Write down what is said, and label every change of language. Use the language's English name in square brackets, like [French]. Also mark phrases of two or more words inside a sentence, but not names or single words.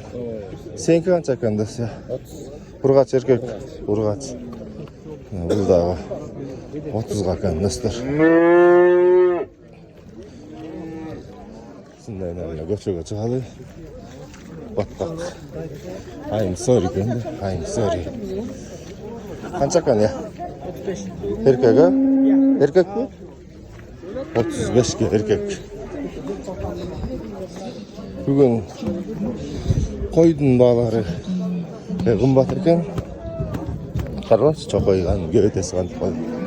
[Kyrgyz] Сеники канча экен досы? 30. Ургач эркек. Ургач. Бул дагы 30га экен достор. Сындай эле көчөгө чыгалы. Баттак. [English] I'm sorry [Kyrgyz] экен да. [English] I'm sorry. [Kyrgyz] Канча экен я? 35. Эркек, а? Эркекпи? 35ке эркек. Бүгүн койдун баалары кымбат экен. Караңыз, чокойган кебетеси кантип калды.